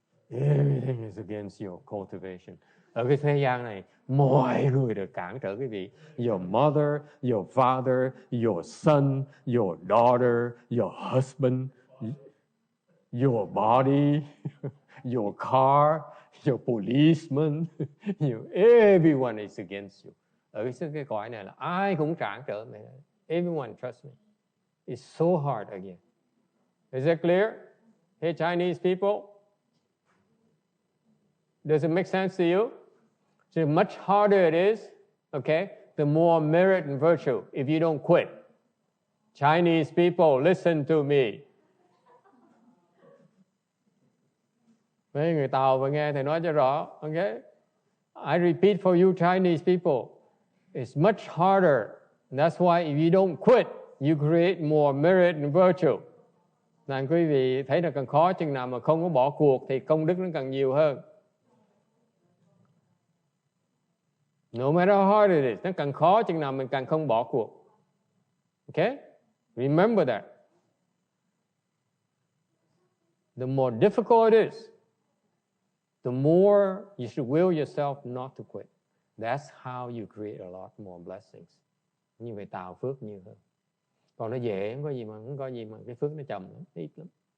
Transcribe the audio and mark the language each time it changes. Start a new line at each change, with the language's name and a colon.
English: Everything is against your cultivation.
Vietnamese: Ở cái thế gian này, mọi người đều cản trở quý vị.
English: Your mother, your father, your son, your daughter, your husband, your body, your car, your policeman, everyone is against you.
Vietnamese: Ở cái cõi này là ai cũng cản trở mày.
English: Everyone trust me. It's so hard again. Is that clear? Hey, Chinese people? Does it make sense to you? So much harder it is, okay, the more merit and virtue if you don't quit. Chinese people, listen to me.
Vietnamese: Mấy người Tàu và nghe thầy nói cho rõ, okay?
English: I repeat for you Chinese people, it's much harder. And that's why if you don't quit, you create more merit and virtue.
Vietnamese: Nên quý vị thấy là càng khó chừng nào mà không có bỏ cuộc thì công đức nó càng nhiều hơn.
English: No matter how hard it is,
Vietnamese: nó càng khó chừng nào mình càng không bỏ cuộc.
English: Okay? Remember that. The more difficult it is, the more you should will yourself not to quit. That's how you create a lot more blessings.
Vietnamese: Như vậy tạo phước nhiều hơn. Còn nó dễ, không có gì mà cái phước nó chậm lắm, ít lắm.